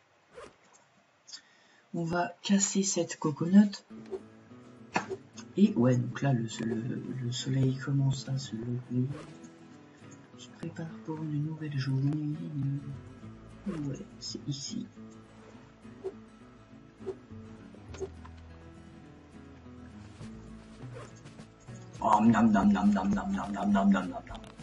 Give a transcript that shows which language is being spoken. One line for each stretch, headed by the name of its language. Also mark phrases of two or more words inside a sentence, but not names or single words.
French: On va casser cette coconut. Et ouais, donc là, le soleil commence à se lever. On se prépare pour une nouvelle journée. Ouais, c'est ici. Oh, nam nam nam nam nam nam nam nam nam nam.